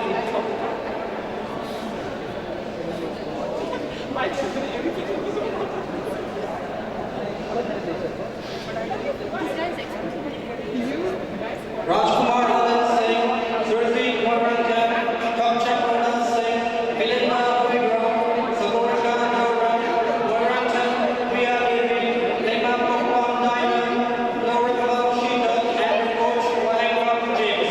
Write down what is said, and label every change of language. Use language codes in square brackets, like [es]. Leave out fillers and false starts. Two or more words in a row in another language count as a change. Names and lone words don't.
[en] Rajkumar Anand Singh, Surti Moranjan, Kamcha Pradhan Singh, Milinda Vigram, Saborika Yoram, Moranjan, Priya Devi, Lema Pokwan Diamond, Laura Shita, and Coach Wahengam James.